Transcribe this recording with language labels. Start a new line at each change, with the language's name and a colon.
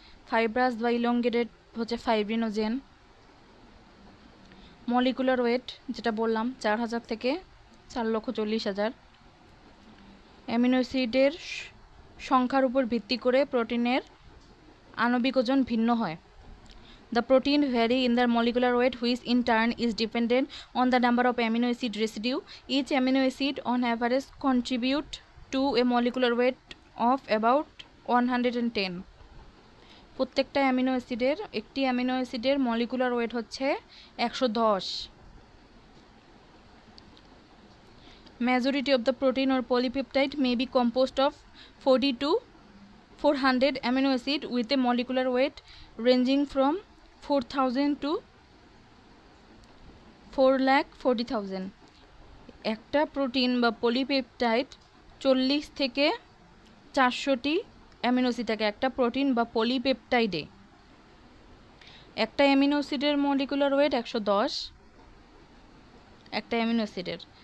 English: Fibrous বা elongated হচ্ছে fibrinogen.
Bangla: Molecular weight যেটা বললাম 4000 থেকে 4,40,000। অ্যামিনো অ্যাসিডের সংখ্যার উপর ভিত্তি করে প্রোটিনের আণবিক ওজন ভিন্ন হয়।
English: The protein vary in their molecular weight, which in turn is dependent on the number of amino acid residue. Each amino acid on average contribute to a molecular weight of about 110.
Bangla: প্রত্যেকটা একটি amino অ্যাসিডের molecular weight হচ্ছে 110।
English: Majority of the protein or polypeptide may be composed of 40 to 400 amino acid with a molecular weight ranging from 4,000 to 4,40,000.
Bangla: একটা protein বা polypeptide 40 থেকে 400টি amino acid থাকে একটা protein বা পলিপেপটাইডে। একটা অ্যামিনো অ্যাসিডের মলিকুলার ওয়েট 110 একটা অ্যামিনো অ্যাসিডের।